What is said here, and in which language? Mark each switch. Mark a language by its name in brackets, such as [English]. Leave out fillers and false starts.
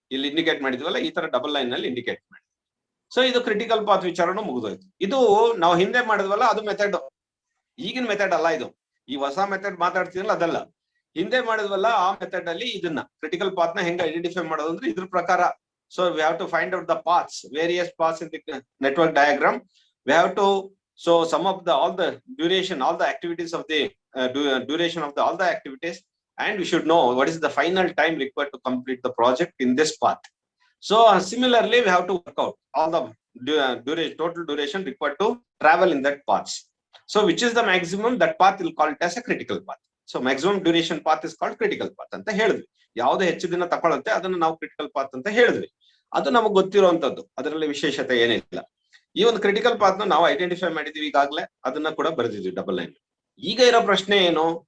[Kannada] ಇಲ್ಲಿ ಇಂಡಿಕೇಟ್ ಮಾಡಿದ್ವಲ್ಲ, ಈ ತರ ಡಬಲ್ ಲೈನ್ ನಲ್ಲಿ ಇಂಡಿಕೇಟ್ ಮಾಡಿದ್ವಿ. ಸೊ ಇದು ಕ್ರಿಟಿಕಲ್ ಪಾತ್ ವಿಚಾರನೂ ಮುಗಿದೋಯ್ತು. ಇದು ನಾವು ಹಿಂದೆ ಮಾಡಿದ್ವಲ್ಲ, ಅದು ಮೆಥಡ್. ಈಗಿನ ಮೆಥಡ್ ಅಲ್ಲ ಇದು. ಈ ಹೊಸ ಮೆಥಡ್ ಮಾತಾಡ್ತಿದ್ರಲ್ಲ ಅದಲ್ಲ, ಹಿಂದೆ ಮಾಡಿದ್ವಲ್ಲ ಆ ಮೆಥಡ್ ಅಲ್ಲಿ ಇದನ್ನ ಕ್ರಿಟಿಕಲ್ ಪಾತ್ ನ ಹೆಂಗ ಐಡೆಂಟಿಫೈ ಮಾಡೋದು ಅಂದ್ರೆ ಇದ್ರ ಪ್ರಕಾರ. [English] So we have to find out the paths, various paths in the network diagram. We have to sum up all the duration, all the activities of the duration of all the activities, and we should know what is the final time required to complete the project in this path. So similarly, we have to work out all the total duration required to travel in that paths. So which is the maximum, that path will call it as a critical path. So maximum duration path is called critical path [Kannada] ಅಂತ ಹೇಳಿದ್ವಿ. ಯಾವ್ದು ಹೆಚ್ಚು ದಿನ ತಗೊಳುತ್ತೆ ಅದನ್ನ ನಾವು critical path ಅಂತ ಹೇಳಿದ್ವಿ. ಅದು ನಮಗೆ ಗೊತ್ತಿರುವಂತದ್ದು, ಅದರಲ್ಲಿ ವಿಶೇಷತೆ ಏನಿಲ್ಲ. ಈ ಒಂದು ಕ್ರಿಟಿಕಲ್ ಪಾತ್ ನ ನಾವು ಐಡೆಂಟಿಫೈ ಮಾಡಿದೀವಿ ಈಗಾಗಲೇ, ಅದನ್ನ ಕೂಡ ಬರೆದಿದ್ವಿ ಡಬಲ್ ಲೈನ್. ಈಗ ಇರೋ ಪ್ರಶ್ನೆ ಏನು?